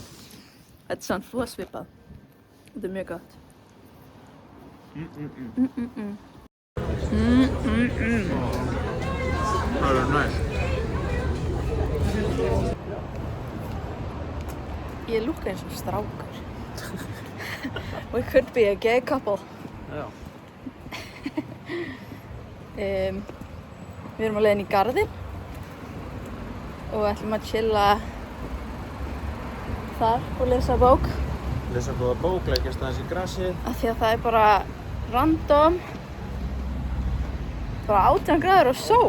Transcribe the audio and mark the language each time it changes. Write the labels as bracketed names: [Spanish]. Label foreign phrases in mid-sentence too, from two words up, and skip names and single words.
[Icelandic] Þetta er samt svo svipað. Þetta er mjög gott. Það er næst. Ég lúkka eins og strákur. [English] We could be a gay couple. [Icelandic] Já. Við erum á leiðin í garðinn og ætlum að chilla þar og lesa bók. Lesa góða bók, leggjast aðeins í grasið. Af því að það er bara random, bara 18 gráður og sól.